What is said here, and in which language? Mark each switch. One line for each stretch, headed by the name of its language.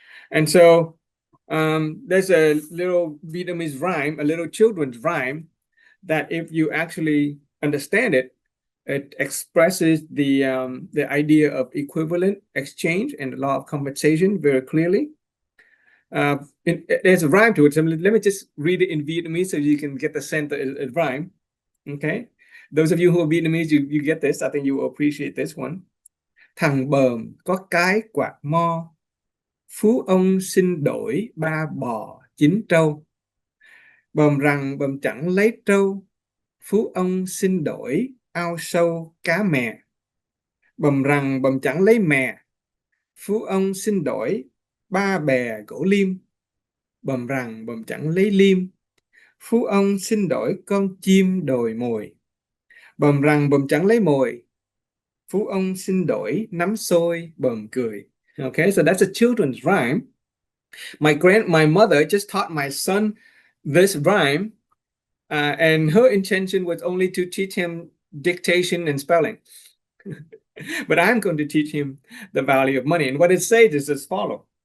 English: And so there's a little Vietnamese rhyme, a little children's rhyme, that if you actually understand it, it expresses the idea of equivalent exchange and the law of compensation very clearly. There's a rhyme to it, so let me just read it in Vietnamese so you can get the sense of the rhyme. Okay. Those of you who are Vietnamese, you get this. I think you will appreciate this one.
Vietnamese: Thằng bờm có cái quạt mo, phú ông xin đổi ba bò chín trâu. Bờm rằng bờm chẳng lấy trâu, phú ông xin đổi ao sâu cá mè. Bờm rằng bờm chẳng lấy mè, phú ông xin đổi ba bè gỗ liêm. Bờm rằng bờm chẳng lấy liêm, phú ông xin đổi con chim đồi mồi. Bờm rằng bờm chẳng lấy mồi, phú ông xin đổi nắm xôi bờm cười.
English: Okay, so that's a children's rhyme. My mother just taught my son this rhyme, and her intention was only to teach him dictation and spelling. But I'm going to teach him the value of money. And what it says is as follows.